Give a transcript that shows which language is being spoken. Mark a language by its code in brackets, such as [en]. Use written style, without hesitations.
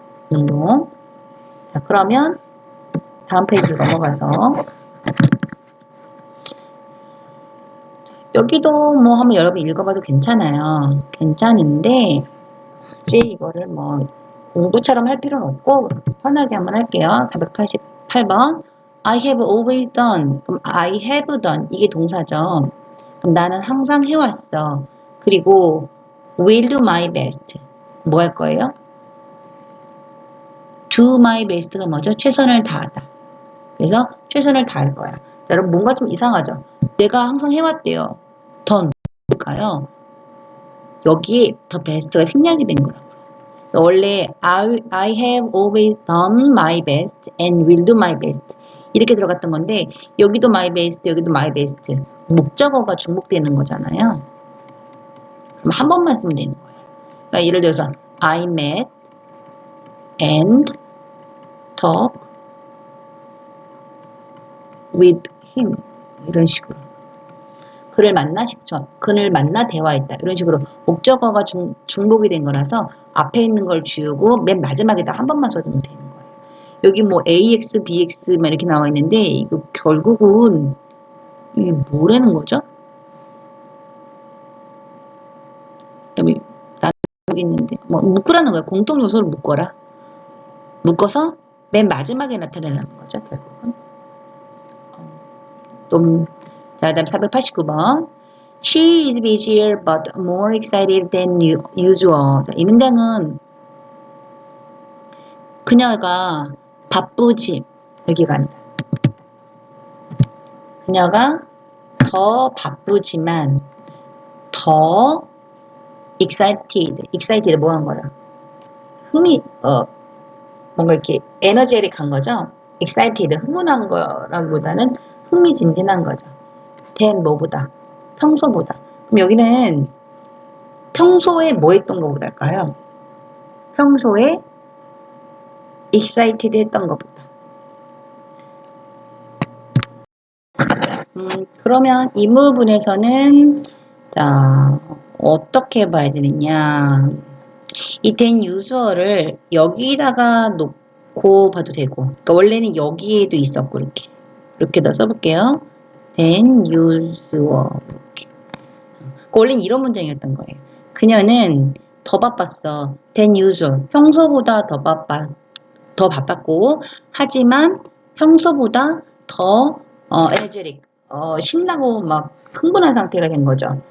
[ko] 능동. 자, 그러면 다음 페이지로 넘어가서 여기도 뭐 한번 여러분 읽어봐도 괜찮아요. 괜찮은데 굳이 이거를 뭐 공부처럼 할 필요는 없고 편하게 한번 할게요. [en] 488번 I have always done. [ko] 그럼 [en] I have done [ko] 이게 동사죠. 그럼 나는 항상 해왔어. 그리고 [en] will do my best. [ko] 뭐 할 거예요? [en] do my best가 [ko] 뭐죠? 최선을 다하다. 그래서 최선을 다할 거야. 자, 여러분 뭔가 좀 이상하죠? 내가 항상 해왔대요. done. 뭘까요? 여기에 the best가 생략이 된 거라고. 원래 [en] I have always done my best [ko] and will do my best 이렇게 들어갔던 건데 여기도 my best 여기도 my best 목적어가 중복되는 거잖아요. 그럼 한 번만 쓰면 되는 거예요. 그러니까 예를 들어서 [en] I met and talk with him [ko] 이런 식으로 그를 만나 식전, 그를 만나 대화했다. 이런 식으로 목적어가 중복이 된 거라서 앞에 있는 걸 지우고 맨 마지막에다 한 번만 써주면 되는 거예요. 여기 뭐 AX, BX 막 이렇게 나와 있는데 이거 결국은 이게 뭐라는 거죠? 여기 있는데 뭐 묶으라는 거야. 공통 요소를 묶어라. 묶어서 맨 마지막에 나타내는 거죠. 결국은. 자, 다음 489번. [en] She is busier but more excited than usual. [ko] 이 문장은 그녀가 바쁘지 여기가 아니다. 그녀가 더 바쁘지만 더 excited 뭐 한 거야? 뭔가 이렇게 에너제틱한 거죠? excited 흥분한 거라기보다는 흥미진진한 거죠. than 뭐보다? 평소보다. 그럼 여기는 평소에 뭐 했던 것보다일까요? 평소에 excited 했던 것보다. 그러면 이 부분에서는 자 어떻게 봐야 되느냐? 이 than usual을 여기다가 놓고 봐도 되고, 그러니까 원래는 여기에도 있었고 이렇게 더 써볼게요. [en] than usual [ko] 이렇게. 원래는 이런 문장이었던 거예요. 그녀는 더 바빴어. [en] than usual. [ko] 평소보다 더 바빴고, 하지만 평소보다 더 energetic, 신나고 막 흥분한 상태가 된 거죠.